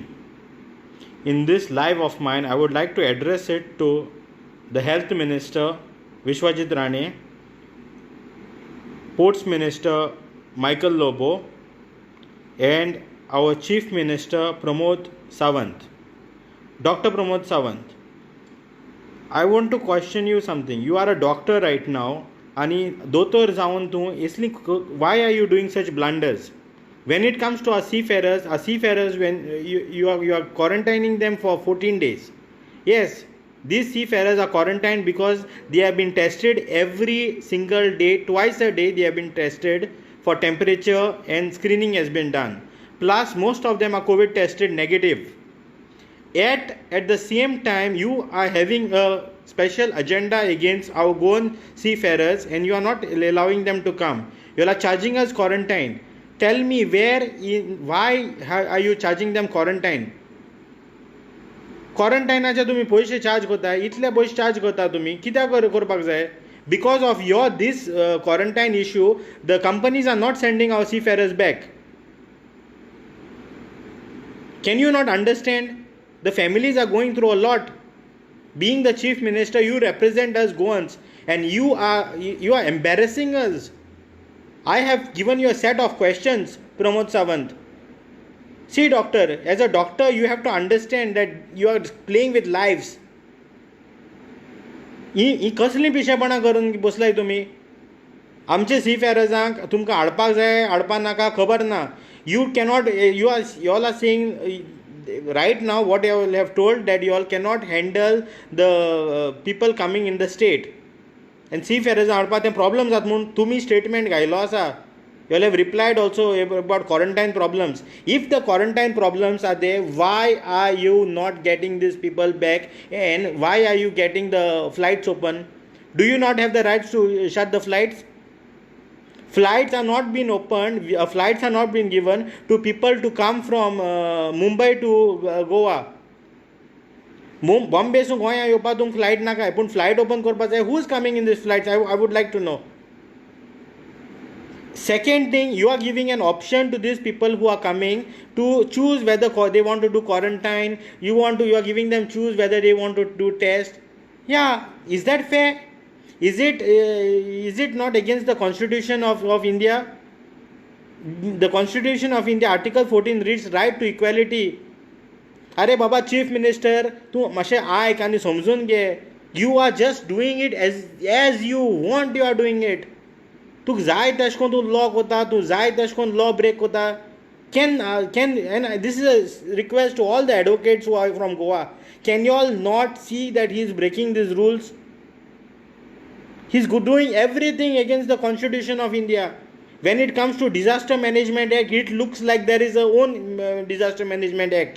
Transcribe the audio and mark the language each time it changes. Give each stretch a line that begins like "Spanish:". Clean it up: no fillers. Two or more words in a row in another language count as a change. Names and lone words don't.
English: In this live of mine, I would like to address it to the Health Minister Vishwajit Rane, Ports Minister Michael Lobo, and our Chief Minister Pramod Sawant. Dr. Pramod Sawant, I want to question you something. You are a doctor right now,
Konkani: आणि दोतोर जावन तूं इसली
English: why are you doing such blunders? When it comes to our seafarers, when you are quarantining them for 14 days. Yes, these seafarers are quarantined because they have been tested every single day, twice a day they have been tested for temperature, and screening has been done. Plus, most of them are COVID tested negative. Yet, at the same time, you are having a special agenda against our Goan seafarers and you are not allowing them to come. You are charging us quarantine. Tell me why are you charging them quarantine?
Konkani: Quarantineचे तुम्ही पैसे चार्ज करता, इतले पैसे चार्ज करता तुम्ही कित्याक करपाक जाय?
English: Because of this quarantine issue, the companies are not sending our seafarers back. Can you not understand? The families are going through a lot. Being the Chief Minister, you represent us Goans, and you are embarrassing us. I have given you a set of questions, Pramod Sawant. See, doctor, as a doctor, you have to understand that you are playing with lives.
Konkani: ही कसली पिशेपणां करून बसलाय तुम्ही? आमचे सीफेरर्सांक तुमकां हाडपाक जाय हाडपाक नाका खबर ना.
English: You cannot, you all are saying right now what you all have told, that you all cannot handle the people coming in the state. And seafarers
Konkani: हाडपाक ते प्रॉब्लम जाता म्हणून तुम्ही स्टेटमेंट घायलो आसा.
English: You all have replied also about quarantine problems. If the quarantine problems are there, why are you not getting these people back, and why are you getting the flights open? Do you not have the rights to shut the flights? Flights are not being opened, flights are not being given to people to come from Mumbai to Goa.
Konkani: Bombay to Goa येवपाक तुमकां flight नाका, पूण
English: flight open
Konkani: करपाक जाय.
English: Who is coming in these flights? I would like to know. Second thing, you are giving an option to these people who are coming to choose whether they want to do quarantine. You are giving them choose whether they want to do test. Yeah, is that fair? Is it not against the Constitution of India? The Constitution of India, Article 14 reads right to equality.
Konkani: अरे बाबा चीफ मिनिस्टर, तूं मातशें आयक आनी समजून घे.
English: You are just doing it as you want. You are doing it.
Konkani: तुका जाय तशें करून तूं लॉ कोता, तूं जाय तशें करून लॉ ब्रेक कोता.
English: And this is a request to all the advocates who are from Goa. Can you all not see that he is breaking these rules? He is doing everything against the Constitution of India. When it comes to Disaster Management Act, it looks like there is a own Disaster Management Act.